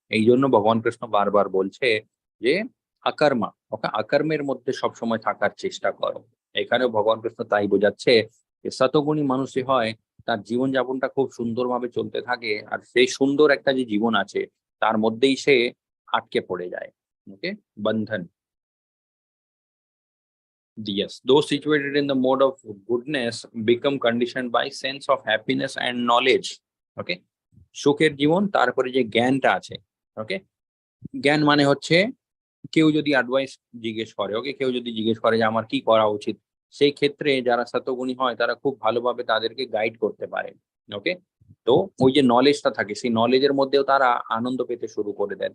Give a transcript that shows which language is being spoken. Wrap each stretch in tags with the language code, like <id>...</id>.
<bn>এই জন্য ভগবান কৃষ্ণ বারবার বলছে যে আকর্মা, ওকে, আকর্মের মধ্যে সবসময় থাকার চেষ্টা করো। এখানেও ভগবান কৃষ্ণ তাই বোঝাচ্ছে যে শতগুণী মানুষই হয় তার জীবনযাপনটা খুব সুন্দরভাবে চলতে থাকে, আর সেই সুন্দর একটা যে জীবন আছে তার মধ্যেই সে আটকে পড়ে যায়। ওকে, বন্ধন।</bn> <en>Yes, those situated in the mode of goodness become conditioned by sense of happiness and knowledge.</en> <bn>Okay, সুখের জীবন, তারপরে যে জ্ঞানটা আছে। ওকে, জ্ঞান মানে হচ্ছে কেউ যদি অ্যাডভাইস জিজ্ঞেস করে, ওকে, কেউ যদি জিজ্ঞেস করে যে আমার কি করা উচিত, সেই ক্ষেত্রে যারা সতগুণী হয় তারা খুব ভালোভাবে তাদেরকে গাইড করতে পারে। ওকে, তো ওই যে নলেজটা থাকে সেই নলেজের মধ্যেও তারা আনন্দ পেতে শুরু করে দেয়।</bn>